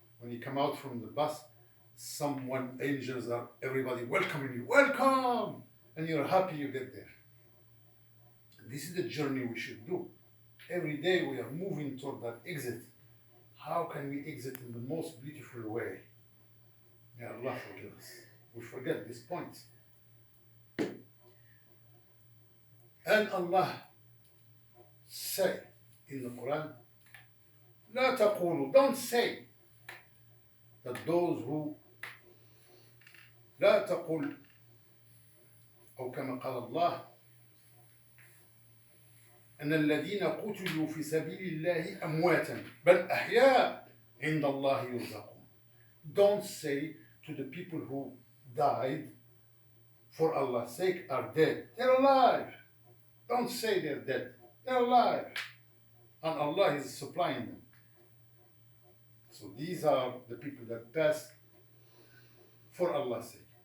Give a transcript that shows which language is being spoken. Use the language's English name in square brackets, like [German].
[English] When you come out from the bus, angels are, everybody welcoming you. Welcome! And you're happy you get there. This is the journey we should do. Every day we are moving toward that exit. How can we exit in the most beautiful way? May Allah forgive us. We forget this point. And Allah say in the Quran, [Arabic] لا تقولوا, [English] don't say that those who [Arabic] لا تقول أو كما قال الله أن الذين قتلوا في سبيل الله أمواتا بل أحياء عند الله يرزقون. [English] Don't say to the people who died for Allah's sake are dead. They're alive. Don't say they're dead. They're alive. And Allah is supplying them. So these are the people that pass for Allah's sake.